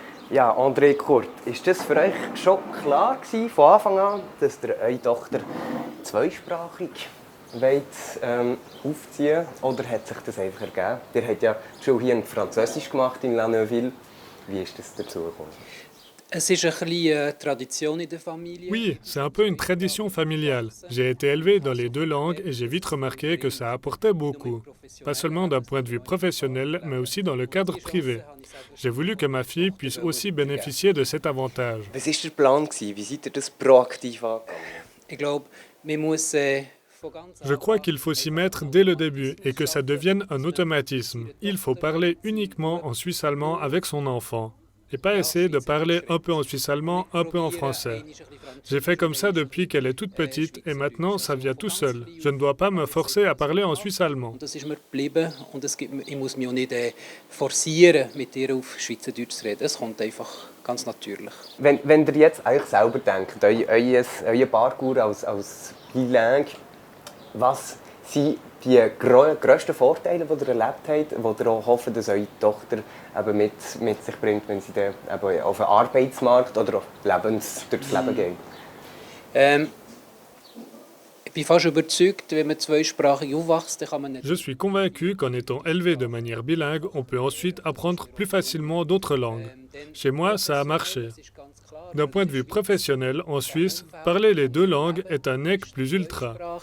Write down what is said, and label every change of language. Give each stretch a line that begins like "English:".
German: Ja, André Kurt, ist das für euch schon klar gewesen, von Anfang an, dass ihr eure Tochter zweisprachig aufziehen wollt? Oder hat sich das einfach ergeben? Ihr habt ja die Schule hier in Französisch gemacht, in La Neuville. Wie ist das dazu gekommen? Es ist ein bisschen Tradition in der Familie.
French: Oui, c'est un peu une tradition familiale. J'ai été élevé dans les deux langues et j'ai vite remarqué que ça apportait beaucoup. Pas seulement d'un point de vue professionnel, mais aussi dans le cadre privé. J'ai voulu que ma fille puisse aussi bénéficier de cet avantage.
German: Was war der Plan? Wie seid ihr das proaktiv angegangen? Ich glaube, man muss
French: Je crois qu'il faut s'y mettre dès le début et que ça devienne un automatisme. Il faut parler uniquement en suisse-allemand avec son enfant et pas essayer de parler un peu en suisse-allemand, un peu en français. J'ai fait comme ça depuis qu'elle est toute petite et maintenant ça vient tout seul. Je ne dois pas me forcer à parler en suisse-allemand.
German: Das ist mir geblieben und ich muss mich auch nicht forcieren, mit ihr auf Schweizerdeutsch zu reden. Es kommt einfach ganz natürlich. Wenn ihr jetzt euch selber denkt, euer Parcours als bilingue, was sind die grössten Vorteile, die ihr erlebt habt, die ihr auch hofft, dass eure Tochter eben mit sich bringt, wenn sie dann eben auf den Arbeitsmarkt oder auf durch das Leben geht? Ich bin fast überzeugt, wenn man zweisprachig aufwächst, dann kann man nicht...
French: Je suis convaincu qu'en étant élevé de manière bilingue, on peut ensuite apprendre plus facilement d'autres langues. Chez moi, ça a marché. D'un point de vue professionnel, en Suisse, parler les deux langues est un nec plus ultra.